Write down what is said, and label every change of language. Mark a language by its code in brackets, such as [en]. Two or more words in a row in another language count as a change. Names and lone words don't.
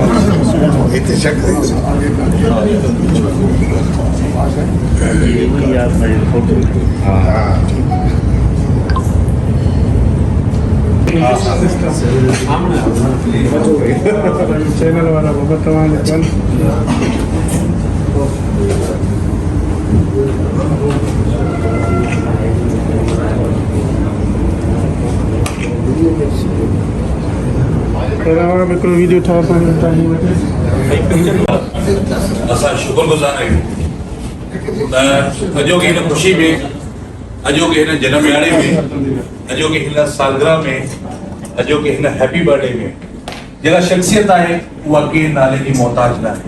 [ms] Itu cakap. [hi] चैनल वाला बताओ। वीडियो [sd] असां शुक्रगुज़ार आहियूं अॼोकी हिन ख़ुशी में, अॼोके हिन जनम ॾियारे में, अॼोके हिन सालगिरह में, अॼोके हिन [en] happy birthday [sd] में जेका शख्सियत आहे उहा कंहिं नाले जी मोहताज न आहे।